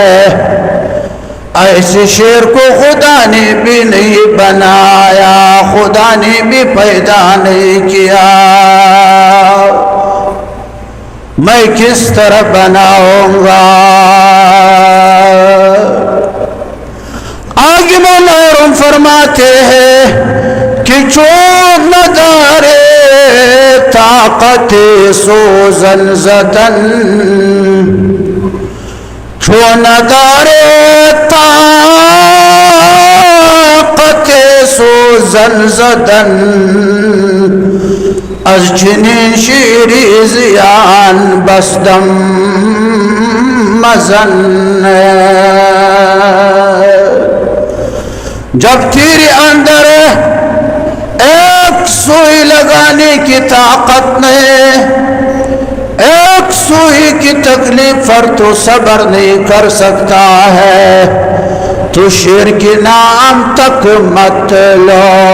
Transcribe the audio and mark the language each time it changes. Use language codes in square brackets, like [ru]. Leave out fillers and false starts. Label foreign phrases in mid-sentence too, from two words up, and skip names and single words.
[ur] ایسے شیر کو خدا نے بھی نہیں بنایا، خدا نے بھی پیدا نہیں کیا. میں کس طرح بناؤں گا؟ آگے مولا روم فرماتے ہیں کہ [fa] چون ندارے طاقت سوزن زدن، چون ندارے طاقت سوزن زدن، از چنین شیری زیان بستم مزن. [ur] جب تیرے اندر ایک سوئی لگانے کی طاقت نہیں، ایک سوئی کی تکلیف پر تو صبر نہیں کر سکتا ہے، تو شیر کے نام تک مت لو.